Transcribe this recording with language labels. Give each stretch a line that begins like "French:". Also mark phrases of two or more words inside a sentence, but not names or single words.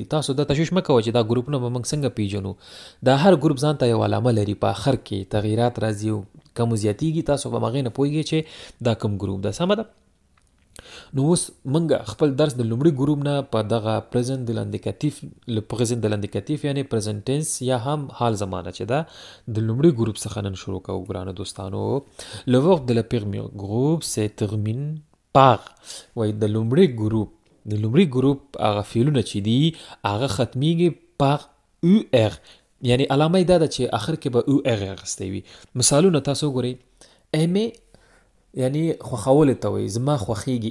Pashto: تاسو دا تشویش مه کوئ چې دا ګروپونه به موږ څنګه پیژنو. دا هر ګروپ ځان ته یو علامه لري، په آخر کې تغییرات راځي او کم زیاتېږي، تاسو به هغې نه پوهېږئ چې دا کوم ګروپ ده. سمه ده؟ نو اوس موږ خپل درس د لومړي ګروپ نه په دغه
French: présent de l'indicatif
Pashto: یعنې پریزنټنس یا هم حال زمانه چې ده، د لومړي ګروپ څخه نن شروع کوو. ګرانو دوستانو،
French: le verbe de la premier groupe se termine par،
Pashto: وایي د لومړي ګروپ هغه فعلونه چې دي هغه ختمیږي
French: par ur،
Pashto: یعنې علامه یې دا ده چې آخر کې به ur اخیستی وي. مثالونه تاسو وګورئ. aimer یعنی خوښول ته وایي، زما خوښیږي.